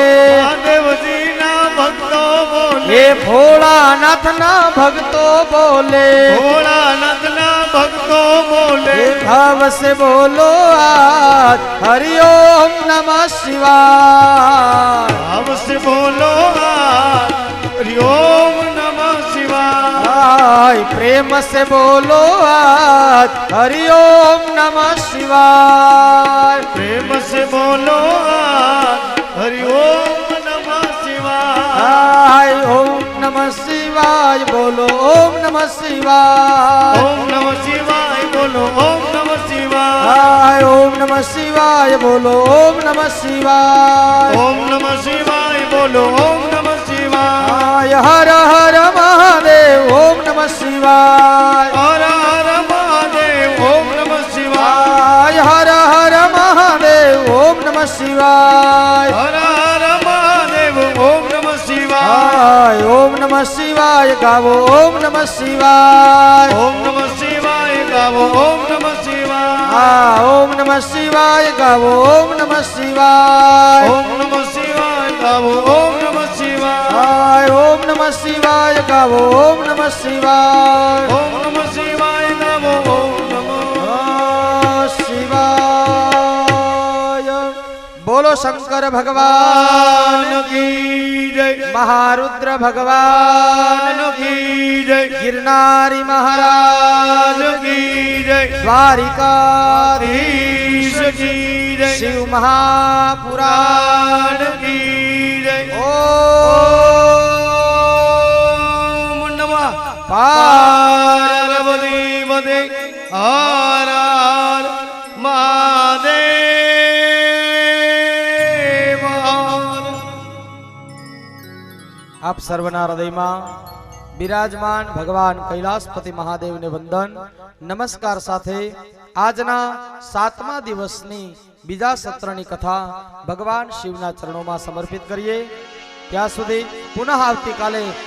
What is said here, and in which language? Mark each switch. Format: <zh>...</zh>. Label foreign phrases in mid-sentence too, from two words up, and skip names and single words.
<hi>महादेव जी ना भक्तों बोले, हे भोलानाथ ना भक्तों बोले, भोलानाथ ना भक्तों बोले, हे भाव से बोलो आज</hi> <sa>हरिओम नमः शिवाय,</sa> <hi>भाव से बोलो</hi> <sa>हरि ओम नमः शिवाय,</sa> <hi>प्रेम से बोलो आज</hi> <sa>हरिओम नमः शिवाय।</sa> <hi>શિવાય प्रेम से बोलो</hi> <sa>हरि ओम नमः शिवाय हाय ओम नमः शिवाय बोलो ओम नमः शिवाय ओम नमः शिवाय बोलो ओम नमः शिवाय हाय ओम नमः शिवाय बोलो ओम नमः शिवाय ओम नमः शिवाय बोलो ओम नमः शिवाय</sa> <hi>हाय हर हर महादेव</hi> <sa>ओम नमः शिवाय</sa> <hi>हर हर महादेव</hi> <sa>ओम नमः शिवाय</sa> <hi>हाय हर हर महादेव</hi> <sa>ओम नमः शिवाय</sa> <hi>हर हर महादेव</hi> <sa>ओम नमः शिवाय हाय ओम नमः शिवाय गावो ओम नमः शिवाय ओम नमः शिवाय गावो ओम नमः शिवाय ओम नमः शिवाय गावो ओम नमः शिवाय ओम नमः शिवाय गावो ओम नमः शिवाय हाय ओम नमः शिवाय गावो ओम नमः शिवाय ओम नमः शिवाय गावो ओम नमः</sa> <hi>शिवाय बोलो शंकर भगवान की जय महारुद्र भगवान की जय गिरनारी महाराज की जय द्वारिकाधीश की जय शिव महापुराण की जय ओम नमः पार्वती पदे हर हर महादेव</hi> <gu>આપ સર્વના હૃદયમાં બિરાજમાન ભગવાન કૈલાસપતિ મહાદેવને વંદન નમસ્કાર સાથે આજના 7મા દિવસની બીજા સત્રની કથા ભગવાન શિવના ચરણોમાં સમર્પિત કરીએ ત્યાં સુધી પુનઃ આવતીકાલે</gu>